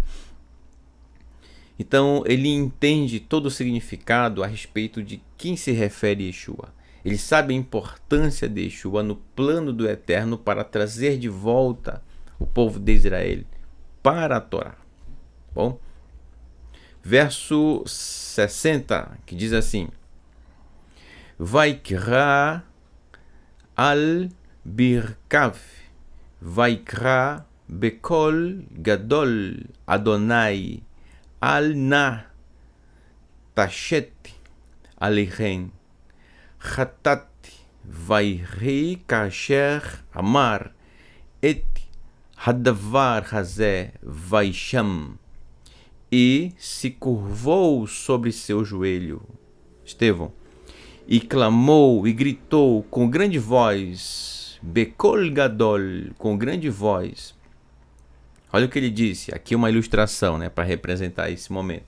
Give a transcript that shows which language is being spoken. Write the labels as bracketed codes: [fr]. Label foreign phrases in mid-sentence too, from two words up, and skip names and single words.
[pt] Então, ele entende todo o significado a respeito de quem se refere a Yeshua. Ele sabe a importância de Yeshua no plano do Eterno para trazer de volta o povo de Israel para a Torá. Bom, verso 60, que diz assim: [he] ויכרע על ברכיו ויקרא בקול גדול אדוני אל נא תשת עליהם חטאת ויהי כאשר אמר את הדבר הזה ויישן. [pt] E se curvou sobre seu joelho, Estevão, e clamou e gritou com grande voz, [he] בקול גדול, [pt] com grande voz. Olha o que ele disse, aqui uma ilustração, né, para representar esse momento.